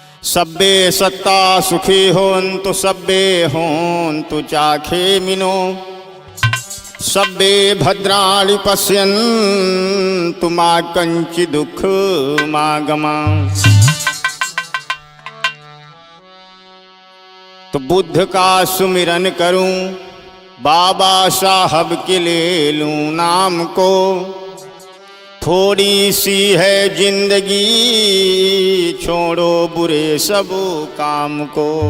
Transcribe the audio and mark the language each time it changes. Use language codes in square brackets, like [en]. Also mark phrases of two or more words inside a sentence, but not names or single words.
[pi] सब्बे सत्ता सुखी होन्तु सब्बे होन्तु चाखे मिनो सब्बे भद्राणि पश्यन्तु मा कंचि दुख मागमा। [hi] तो बुद्ध का सुमिरन करूं, बाबा साहब के ले लूं नाम को, थोड़ी सी है जिंदगी छोड़ो बुरे सब काम को।